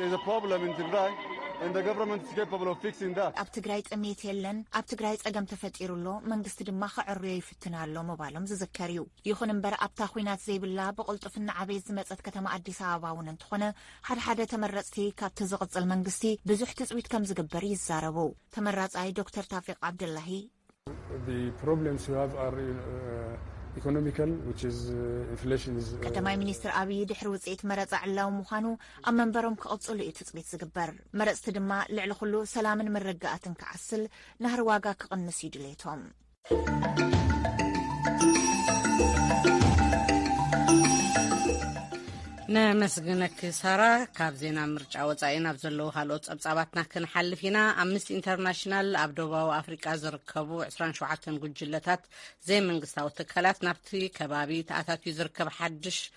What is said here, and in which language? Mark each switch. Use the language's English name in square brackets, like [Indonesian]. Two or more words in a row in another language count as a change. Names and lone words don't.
[Tigrinya] ኣብ ትግራይ ጥምየት የለን ኣብ ትግራይ ጸገም ተፈጢሩሎ መንግስቲ ድማ ክዕርዮ ይፍትና ኣሎ ምባሎም ዝዝከር እዩ። ይኹን እምበር ኣብታ ኩናት ዘይብላ ብቕልጡፍና ዓበየት ዝመፀት ከተማ አዲስ አበባ እውን እንትኾነ ሓደ ተመረፅቲ ካብቲ ዝቕፅል መንግስቲ ብዙሕ ትፅቢት ከም ዝግበር ይዛረቡ። ተመራፃይ ዶክተር ታፊቅ ዓብድላሂ [English] The problems you have are economical, which is inflation is... [Tigrinya] ቀዳማይ ሚኒስትር አብይ ድሕሪ ውፅኢት መረፃ ዕላዊ ምዃኑ ኣብ መንበሮም ክቕፅሉ እዩ ትፅቢት ዝግበር። መረፅቲ ድማ ልዕሊ ኩሉ ሰላምን ምርግኣትን ክዓስል ናህሪ ዋጋ ክቕንስ እዩ ድሌቶም። ነመስግነክ ሳራ ካብ ዜና ምርጫ ወፃኢ ናብ ዘለዉ ካልኦት ጸብጻባትና ክንሓልፍ ኢና። ኣምነስቲ ኢንተርናሽናል ኣብ ደቡባዊ ኣፍሪቃ ዝርከቡ 27 ጉጅለታት ዘይመንግስታዊ ትካላት ናብቲ ከባቢ ተኣታትዩ ዝርከብ ሓድሽ